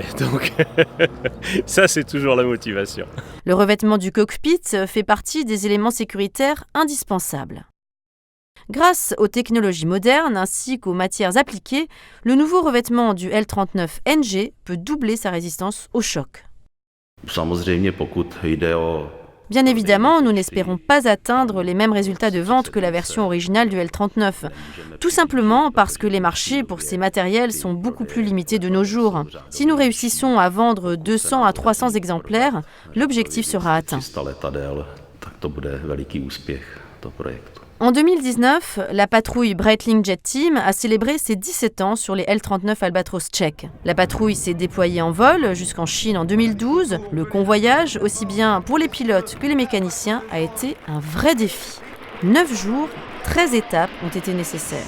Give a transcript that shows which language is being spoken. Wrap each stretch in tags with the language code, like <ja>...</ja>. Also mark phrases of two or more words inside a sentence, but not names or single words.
<fr>Donc ça, c'est toujours la motivation. Le revêtement du cockpit fait partie des éléments sécuritaires indispensables. Grâce aux technologies modernes ainsi qu'aux matières appliquées, le nouveau revêtement du L39NG peut doubler sa résistance au choc.</fr> <cs>Samozřejmě, pokud jde o</cs> <fr>Bien évidemment, nous n'espérons pas atteindre les mêmes résultats de vente que la version originale du L39, tout simplement parce que les marchés pour ces matériels sont beaucoup plus limités de nos jours. Si nous réussissons à vendre 200 à 300 exemplaires, l'objectif sera atteint.</fr> <cs>300 letadel, tak to bude veliký úspěch toho projektu.</cs> <fr>En 2019, la patrouille Breitling Jet Team a célébré ses 17 ans sur les L-39 Albatros tchèques. La patrouille s'est déployée en vol jusqu'en Chine en 2012. Le convoyage, aussi bien pour les pilotes que les mécaniciens, a été un vrai défi. 9 jours, 13 étapes ont été nécessaires.</fr>